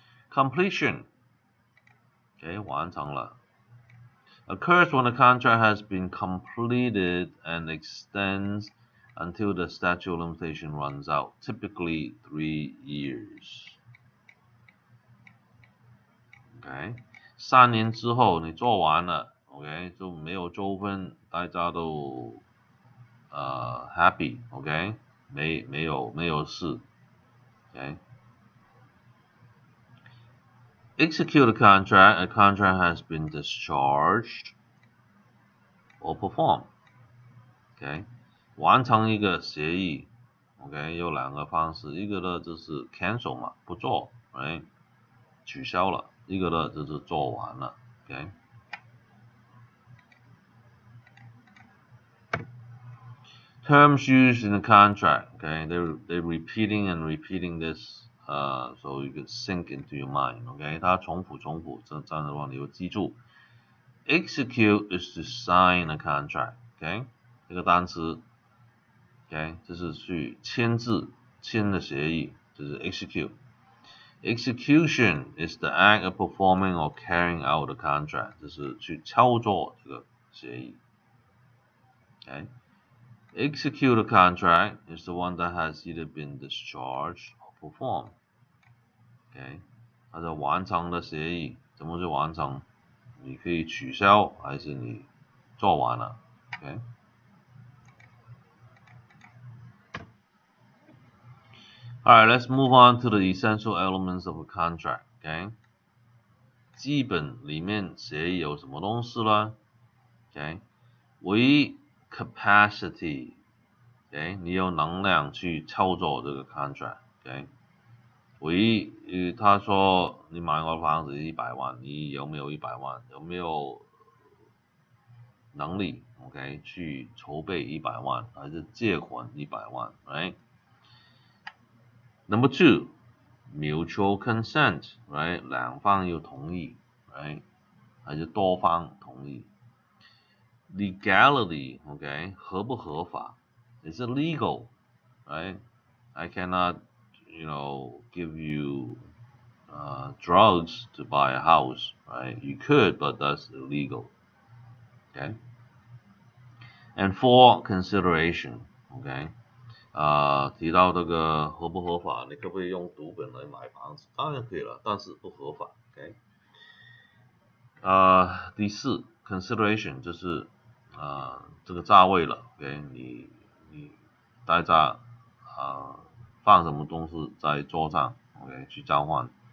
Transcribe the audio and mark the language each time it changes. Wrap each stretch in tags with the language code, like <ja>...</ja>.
<en>Completion, okay,</en> <zh>完成了</zh> <en>occurs when the contract has been completed and extends until the statute of limitation runs out, typically 3 years.</en> <zh>Okay, 3年之后你做完了 ，OK 就没有纠纷，大家都happy, OK 没有事 ，OK.</zh> <en>Execute a contract has been discharged or performed.</en> <zh>OK， 完成一个协议 ，OK 有两个方式，一个呢就是 cancel 嘛，不做，哎，取消了；一个呢就是做完了 ，OK。</zh> <en>Terms used in the contract, okay, they're repeating and repeating this, so you can sink into your mind, okay.</en> <zh>它重复，这样的话你会记住。</zh> <en>Execute is to sign a contract,</en> <zh>okay， 这个单词 ，OK， 就是去签字，签的协议，就是 execute。</zh> <en>Execution is the act of performing or carrying out the contract，</en> <zh>就是去操作这个协议。</zh> <en>Okay. Execute a contract is the one that has either been discharged or performed.</en> <zh>Okay， 它是完成的协议，怎么去完成？你可以取消，还是你做完了 ？OK。</zh> <en>Alright, let's move on to the essential elements of a contract.</en> <zh>Okay， 基本里面协议有什么东西呢 ？Okay， 唯一 capacity， okay， 你有能量去操作这个 contract。 Okay， 唯一他说你买我的房子100万，你有没有100万？有没有能力 ？OK， 去筹备100万，还是借款100万 ？Right？</zh> <en>Number 2, mutual consent, right？</en> <zh>两方要同意 ，right？还是多方同意 ？Legality, OK， 合不合法 ？</zh> <en>Is it legal, right? I cannot, give you drugs to buy a house, right? You could, but that's illegal. Okay. And 4, consideration, okay.</en> <zh>提到这个合不合法，你可不可以用赌本来买房子？当然可以了，但是不合法。OK， 第4 consideration 就是这个价位了。 OK， 你大家放什么东西在桌上 ，OK 去交换。</zh>